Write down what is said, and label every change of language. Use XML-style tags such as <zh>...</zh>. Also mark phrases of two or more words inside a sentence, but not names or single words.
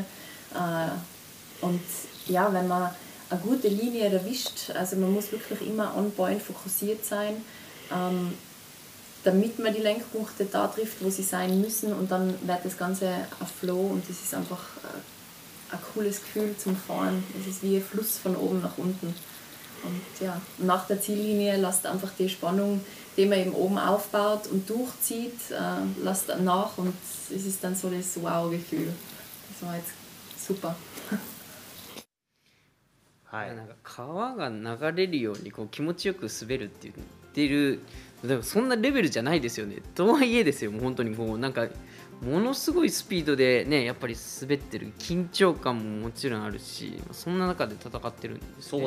<de>Und ja, wenn man eine gute Linie erwischt, also man muss wirklich immer</de> <en>on point</en> <de>fokussiert sein, damit man die Lenkpunkte da trifft, wo sie sein müssen, und dann wird das Ganze ein Flow und das ist einfach ein cooles Gefühl zum Fahren. Es ist wie ein Fluss von oben nach unten. Und ja, nach der Ziellinie lasst einfach die Spannung, die man eben oben aufbaut und durchzieht, lasst nach und es ist dann so das Wow-Gefühl. Das war jetzt super.</de> <ja>なんか川が流れるようにこう気持ちよく滑るって言ってる、だからそんなレベルじゃないですよね。とはいえですよ、もう本当にもうなんかものすごいスピードでね、やっぱり滑ってる緊張感ももちろんあるし、そんな中で戦ってるんですね。</ja>